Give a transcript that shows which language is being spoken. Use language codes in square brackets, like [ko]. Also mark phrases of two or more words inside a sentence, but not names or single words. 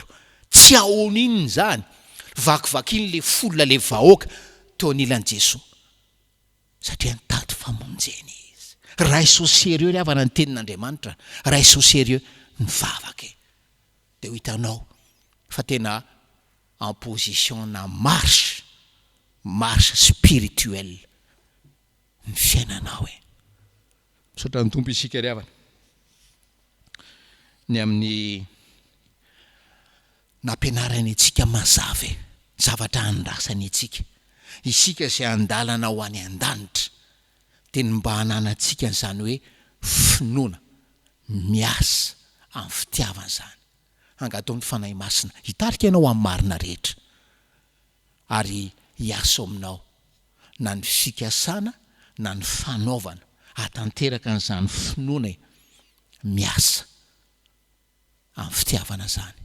[mg] Tsy ahoan'inony zany, vakivakiny le folona le vahoaka teo anilan'i Jesosy, satria nitady famonjena izy. Raisy [fr] au sérieux [mg] ry havana ny tenin'Andriamanitra, raisy [fr] au sérieux [mg] ny vavaka e. De ho hitanao fa tena [fr] en position [mg] na [fr] marche spirituelle [mg] ny fiainanao e. Misaotra ny tompo isika ry havana ny amin'ny nampianarany antsika mazava e, zavatra andrasany antsika isika izay andalana ho any an-danitra teny mba hananantsika n'izany hoe finoana miasa amin'ny fitiavana zany angataon'ny fanahy masina hitarika ianao amin'ny marina rehetra ary hiasa aminao na ny fikasana na ny fanaovana hatanteraka n'izany finoana miasa amin'ny fitiavana zany.